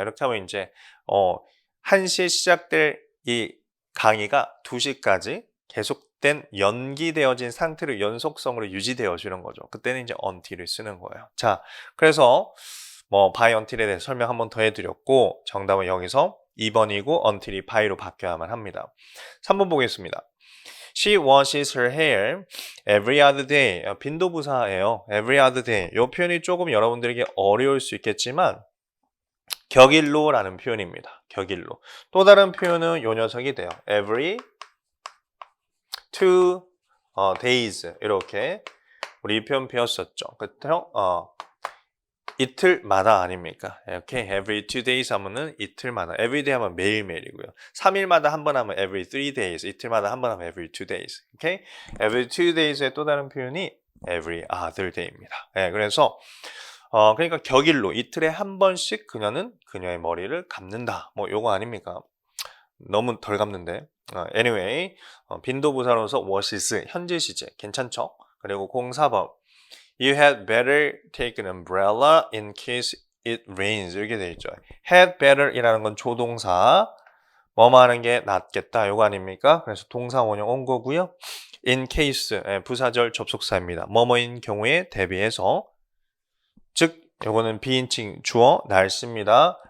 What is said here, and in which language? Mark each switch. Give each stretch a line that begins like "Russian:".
Korean: 이렇게 하면 이제 1시에 시작될 이 강의가 2시까지 계속된 연기되어진 상태로 연속성으로 유지되어 주는 거죠. 그때는 이제 until을 쓰는 거예요. 자, 그래서 by until에 대해서 설명 한번 더 해드렸고 정답은 여기서 2번이고 until이 by로 바뀌어야만 합니다. 3번 보겠습니다.
English: She washes her hair every other day.
Korean: 빈도부사예요. every other day. 이 표현이 조금 여러분들에게 어려울 수 있겠지만 격일로라는 표현입니다. 격일로. 또 다른 표현은 요 녀석이 돼요.
English: every 2 days.
Korean: 이렇게 우리 이 표현 배웠었죠. 그렇죠? 이틀마다 아닙니까? 이렇게 every 2 days 하면은 이틀마다, every day 하면 매일매일이고요. 3일마다 한 번 하면 every 3 days, 이틀마다 한 번 하면 every 2 days. 오케이? every 2 days의 또 다른 표현이 every other day입니다. 네, 그래서 그러니까 격일로 이틀에 한 번씩 그녀는 그녀의 머리를 감는다. 뭐 요거 아닙니까? 너무 덜 감는데. anyway, 빈도부사로서 washes 현재 시제 괜찮죠? 그리고 04번.
English: You had better take an umbrella in case it rains.
Korean: 이렇게 돼 있죠. had better이라는 건 조동사. 뭐뭐 하는 게 낫겠다. 요거 아닙니까? 그래서 동사 원형 온 거고요. in case, 부사절 접속사입니다. 뭐뭐인 경우에 대비해서. 즉, 요거는 비인칭 주어 날씨입니다.